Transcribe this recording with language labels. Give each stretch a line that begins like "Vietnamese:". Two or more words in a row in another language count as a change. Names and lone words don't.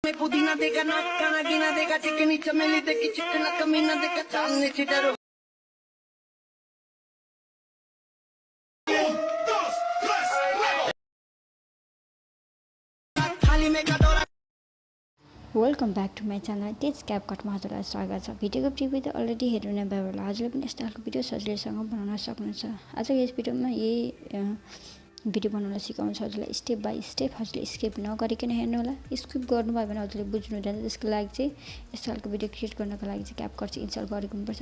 Hindi: मैं पुदीना देगा ना खाना गिना देगा चिकनी चमेली देगी चिकना कमीना देगा सामने से डरो थाली में कटोरा
English: welcome back to my channel
Nepali: टिच क्यापकटमा हजुरलाई स्वागत छ। भिडियोको प्रिभ्यू त अलरेडी हेर्नु नै भयो होला। हजुरले पनि यस्तो खालको भिडियो सजिलैसँग बनाउन सक्नुहुन्छ। आज यस भिडियोमा यही भिडियो बनाउन सिकाउँछु हजुरलाई
English: step by step.
Nepali: हजुरले स्किप नगरिकन हेर्नु होला। स्किप गर्नुभयो भने हजुरले बुझ्नु हुँदैन। त्यसको लागि चाहिँ यस्तो खालको भिडियो क्रिएट गर्नको लागि चाहिँ क्यापकट चाहिँ इन्स्टल गरेको हुनुपर्छ।